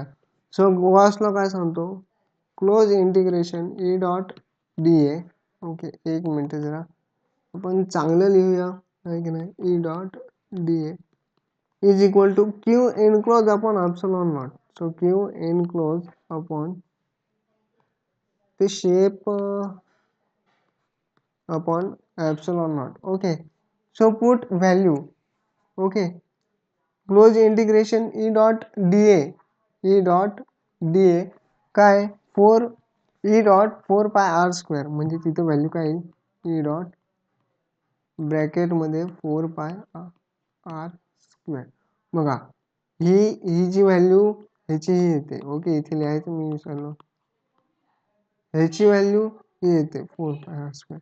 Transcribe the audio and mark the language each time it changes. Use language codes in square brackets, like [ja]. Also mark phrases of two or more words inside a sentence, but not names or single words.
[en] so Gauss law [mr] काय सांगतो [en] close integration e dot d a. okay [mr] एक मिनिट जरा आपण चांगलं लिहूया आहे की नाही [en] e dot d a is equal to q enclosed upon epsilon naught. so q enclosed upon the shape upon epsilon naught. Okay so put value. Okay close integration e dot da काय 4 e dot 4 pi r square [mr] म्हणजे तिथे व्हॅल्यू काय येईल [en] e dot [mr] ब्रॅकेट मध्ये [en] 4 pi r square. [mr] बघा ही जी व्हॅल्यू ह्याची ही येते. ओके इथे लिहायचं मी विसरलो ह्याची व्हॅल्यू ही येते 4 [en] pi r square.